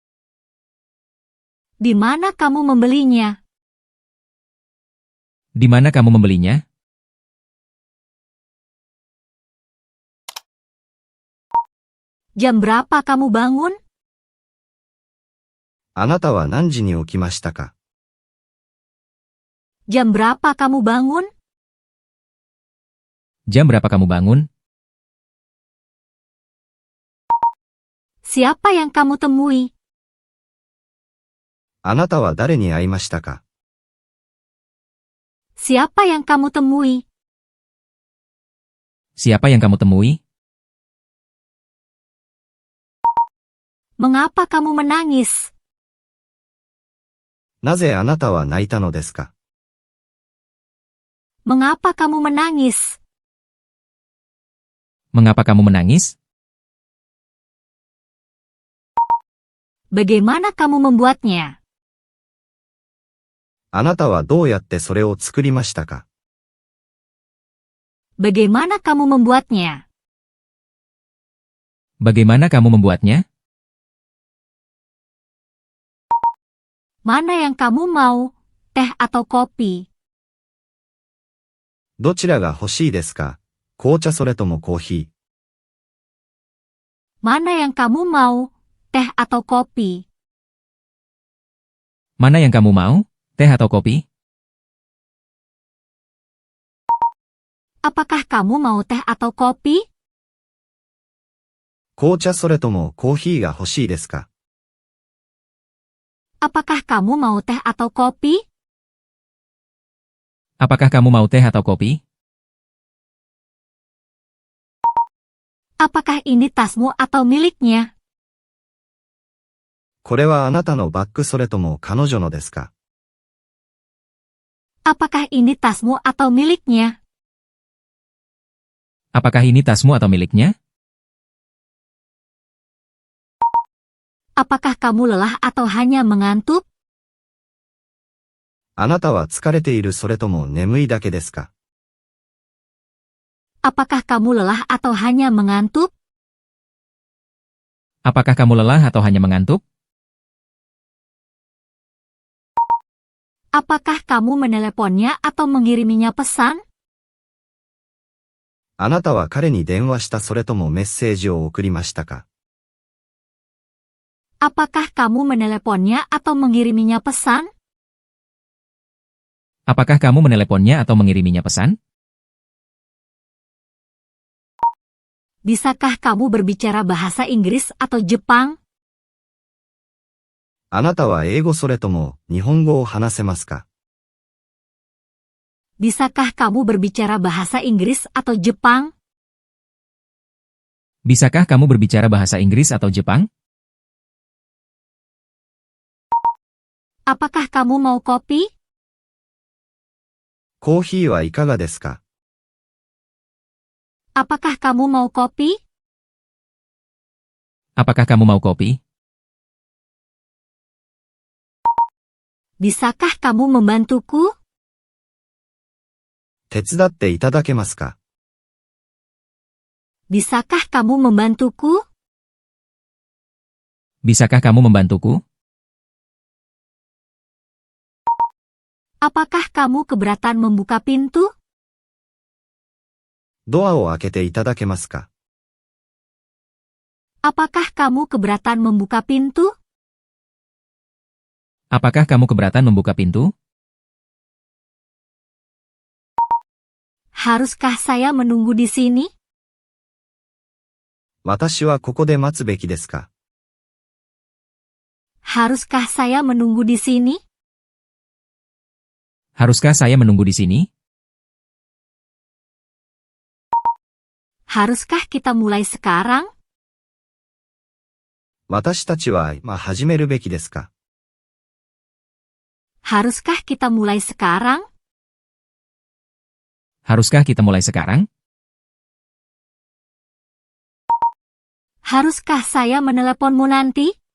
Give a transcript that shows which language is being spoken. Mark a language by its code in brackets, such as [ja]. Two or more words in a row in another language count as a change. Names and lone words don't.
[id] Di mana kamu membelinya? Di mana kamu membelinya? Jam berapa kamu bangun? [ja] あなたは何時に起きましたか？ [id] Jam berapa kamu bangun? Jam berapa kamu bangun? Siapa yang kamu temui? [ja] あなたは誰に会いましたか？ [id] Siapa yang kamu temui? Siapa yang kamu temui? Mengapa kamu menangis? [ja] なぜあなたは泣いたのですか？ [id] Mengapa kamu menangis? Mengapa kamu menangis? Bagaimana kamu membuatnya? [ja] あなたはどうやってそれを作りましたか？ [id] Bagaimana kamu membuatnya? Bagaimana kamu membuatnya? Mana yang kamu mau, teh atau kopi? [ja] どちらが欲しいですか？紅茶それともコーヒー。 [id] Mana yang kamu mau, teh atau kopi? Mana yang kamu mau? Teh atau kopi? Apakah kamu mau teh atau kopi? [ja] 紅茶それともコーヒーが欲しいですか？ [id] Apakah kamu mau teh atau kopi? Apakah kamu mau teh atau kopi? Apakah ini tasmu atau miliknya? [ja] これはあなたのバッグそれとも彼女のですか？ [id] Apakah ini tasmu atau miliknya? Apakah ini tasmu atau miliknya? Apakah kamu lelah atau hanya mengantuk? [ja] あなたは疲れているそれとも眠いだけですか？ [id] Apakah kamu lelah atau hanya mengantuk? Apakah kamu lelah atau hanya mengantuk? Apakah kamu meneleponnya atau mengiriminya pesan? [ja] あなたは彼に電話したそれともメッセージを送りましたか？ [id] Apakah kamu meneleponnya atau mengiriminya pesan? Apakah kamu meneleponnya atau mengiriminya pesan? Bisakah kamu berbicara bahasa Inggris atau Jepang? [ja] あなたは英語それとも日本語を話せますか？ [id] Bisakah kamu berbicara bahasa Inggris atau Jepang? Bisakah kamu berbicara bahasa Inggris atau Jepang? Apakah kamu mau kopi? [ja] コーヒーはいかがですか？ [id] Apakah kamu mau kopi? Apakah kamu mau kopi? Bisakah kamu membantuku? [ja] 手伝っていただけますか？ [id] Bisakah kamu membantuku? Bisakah kamu membantuku? Apakah kamu keberatan membuka pintu? [ja] ドアを開けていただけますか？ [id] Apakah kamu keberatan membuka pintu? Apakah kamu keberatan membuka pintu? Haruskah saya menunggu di sini? [ja] 私はここで待つべきですか？ [id] Haruskah saya menunggu di sini? Haruskah saya menunggu di sini? Haruskah kita mulai sekarang? [ja] 私たちは今始めるべきですか？ [id] Haruskah kita mulai sekarang? Haruskah kita mulai sekarang? Haruskah saya meneleponmu nanti?